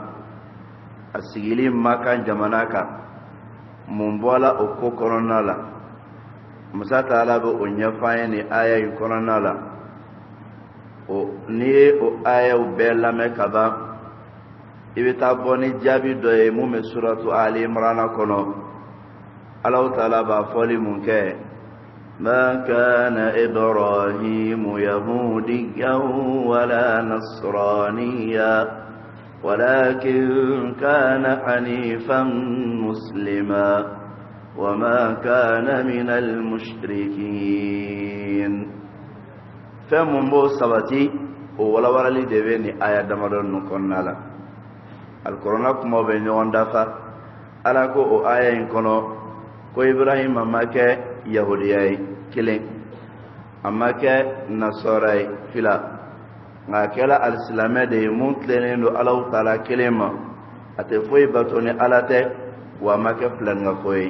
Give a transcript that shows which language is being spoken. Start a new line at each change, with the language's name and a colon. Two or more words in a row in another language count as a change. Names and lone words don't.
Bambara: A sigili Maka jamana kan mun bɔla o ko kɔnɔna la masa Taala bɛ o ɲɛfɔ an ye nin aya in kɔnɔna la. N'i ye o ayaw bɛɛ lamɛn ka ban i bɛ taa bɔ ni jaabi dɔ ye mun bɛ suratu Ali Imran kɔnɔ. Allahu Taala b'a fɔli mun kɛ ma
Arabic: كان إبراهيم يهوديا ولا نصرانيا ولكن كان حنيفا مسلما وما كان من المشركين.
Bambara: Fɛn mun b'o sabati o walawalali de bɛ nin aya damadɔ ninnu kɔnɔna la. Alikuranɛ kumaw bɛ ɲɔgɔn dafa. Ala ko o aya in kɔnɔ ko Ibrahima ma kɛ yahudiya ye kelen, a ma kɛ nasɔra ye fila, nka a kɛra alisilamɛ de ye mun tilennen don Alahu Taala kelen ma, a tɛ foyi bato ni Ala tɛ, wa a ma kɛ filaninka ye.